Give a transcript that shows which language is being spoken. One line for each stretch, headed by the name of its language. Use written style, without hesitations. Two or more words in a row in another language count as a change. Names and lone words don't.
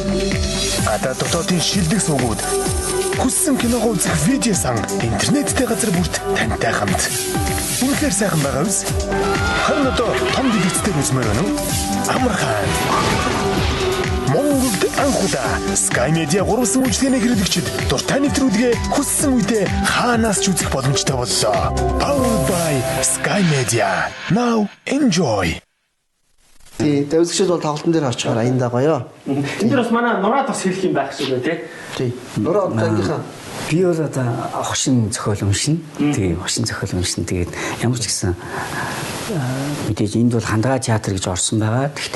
Mongolian: Ада дотоодын шилдэг сувгууд хүссэн киногоо үзэх видео сан интернеттэй газар бүрт тантай хамт. Үнэхээр сайхан байгаа биз? Харин одоо том дэлгэцтэй үзмээр байна уу? Амархан. Монголд анхудаа Sky Media 3 үйлчилгээний хэрэглэгчид дуртай нэвтрүүлгээ хүссэн үедээ хаанаас ч үзэх боломжтой боллоо.
English: Powered by Sky Media. Now enjoy.
Mongolian: Тэгээд үзэгчд бол тоглолтын дээр очихоор аяндаа гоё. Тэн дээр бас манай нураад бас хэлэх юм байх шиг байна тий. Нураад ангийнхаа би бол одоо хошин зохиол уншина. Тэгээ хошин зохиол уншина. Тэгээд ямар ч гэсэн мэдээж энд бол хандгаа театр гэж орсон байгаа.